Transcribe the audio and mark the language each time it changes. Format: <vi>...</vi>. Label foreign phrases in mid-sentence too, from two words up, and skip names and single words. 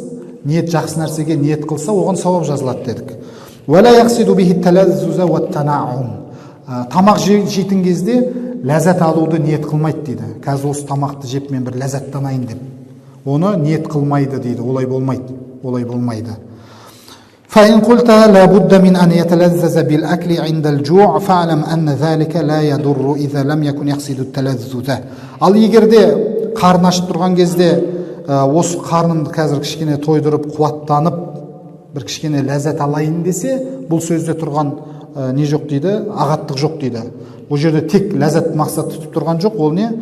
<kk>Ниет, жақсы нәрсеге ниет қылса, оған сауап жазылады дедік. Тамақ жейтін кезде ләззат алуды ниет қылмайды дейді. Қазір осы тамақты жеп мен бір ләззаттанайын деп. Оны ниет қылмайды дейді. Олай болмайды. Олай болмайды.</kk> <ar>فإن قلت لا بد من أن يتلذذ بالأكل عند الجوع فاعلم أن ذلك لا يضر إذا لم يكن يقصد التلذذ.</ar> <kk>Ал егерде қарны ашып тұрған кезде осы қарнымды қазір кішкене тойдырып қуаттанып бір кішкене ләззат алайын десе, бұл сөзде тұрған не жоқ дейді, ағаттық жоқ дейді. Бұл жерде тек ләззат мақсат тұтып тұрған жоқ, ол не?</kk>